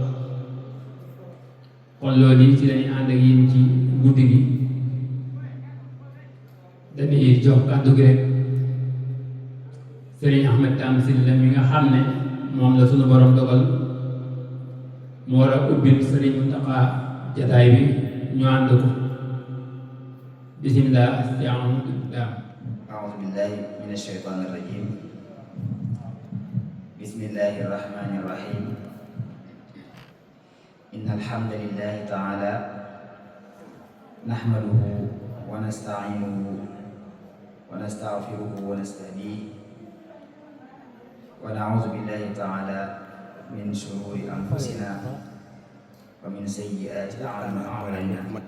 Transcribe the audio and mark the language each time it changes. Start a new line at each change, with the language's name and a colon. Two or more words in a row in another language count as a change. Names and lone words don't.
Wolof: kon loolu yi ci lañuy ànd ak yéen ci guddi gi dañuy jox kàddu gi rek Serigne Ahmed Dame Sylla mi nga xam ne moom la sunu borom dogal mu war a ubbil Serigne Mountakha jataay bi ñu ànd ko.
Arabic: bismillah. أعوذ بالله من الشيطان الرجيم. بسم الله الرحمن الرحيم. إن الحمد لله تعالى نحمده ونستعينه ونستغفره ونستهديه ونعوذ بالله تعالى من شرور أنفسنا ومن سيئات أعمالنا.